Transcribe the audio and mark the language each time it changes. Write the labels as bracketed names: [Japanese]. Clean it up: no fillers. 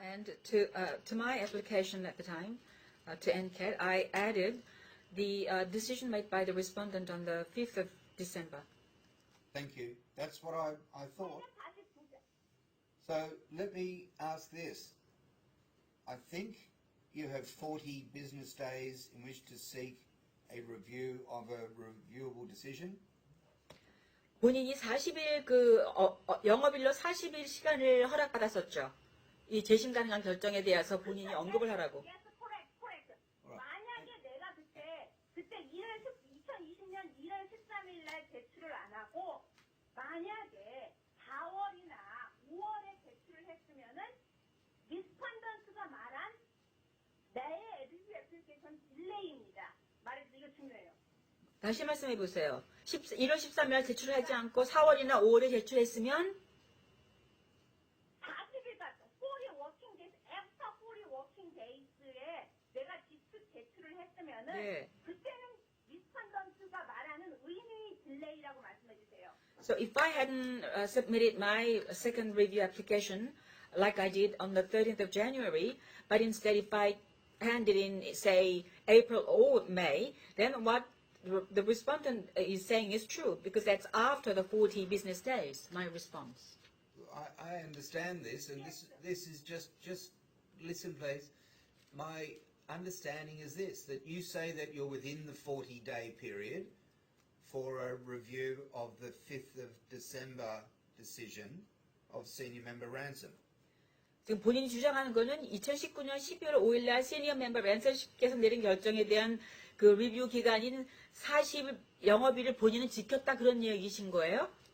[English] And to my application at the time, to NCAT, I added the decision made by the respondent on the 5th of December. Thank you. That's what I thought. [Korean] 다시 보자. [English] So let me ask this. I think you have 40 business days in which to seek a review of a reviewable decision. [Korean] 본인이 40일 영업일로 40일 시간을 허락받았었죠. 이 재심 가능한 결정에 대해서 본인이 언급을 하라고. [English] Yes, correct. [Korean] 만약에 내가 그때 2020년 1월 13일 날 제출을 안 하고 만약에 4월이나 5월에 제출을 했으면은 리스펀던트가 말한 나의 리뷰 애플리케이션 딜레이입니다. 말해서 이거 중요해요. 다시 말씀해 보세요. 1월 13일 날 제출하지 않고 4월이나 5월에 제출했으면 40일 갔다. [English] 40 working days, after 40 working days에 내가 제출을 했으면은 [Korean] 네. 그때는 리스펀던트가 말하는 의미의 딜레이라고 말씀해 주세요. [English] So if I hadn't submitted my second review application like I did on the 13th of January, but instead if I handed in, say, April or May, then what the respondent is saying is true, because that's after the 40 business days, my response. I understand this, and this is just listen, please. My understanding is this, that you say that you're within the 40-day period for a review of the 5th of December decision of Senior Member Ransom. [Korean] 지금 본인이 주장하는 거는 2019년 12월 5일 날 시니어 멤버 랜선씨께서 내린 결정에 대한 그 리뷰 기간인 40일 영업일을 본인은 지켰다 그런 얘기신 거예요?